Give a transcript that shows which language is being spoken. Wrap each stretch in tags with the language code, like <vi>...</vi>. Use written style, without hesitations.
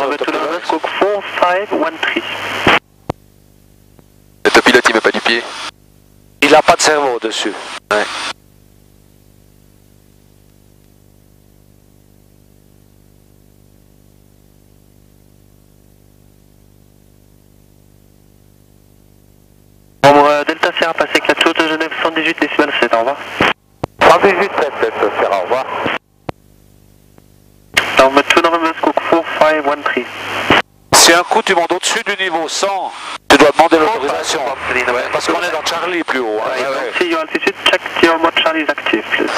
<en>November 2 November, squawk 4513.</en> <fr>Le top pilote, il met pas du pied. Il a pas de cerveau dessus. Ouais. Bon, Delta Sierra, passé 4 choses de Genève, 118 décimales 7, au revoir. 118 7, Delta Sierra, au revoir.</fr> <en>November 2 November, squawk 4513.</en> <fr>Si un coup tu montes au-dessus du niveau 100, tu dois demander l'autorisation. Parce qu'on est dans Charlie plus haut. Hein.</fr> <en>See your altitude, check your mode Charlie is active, please.</en>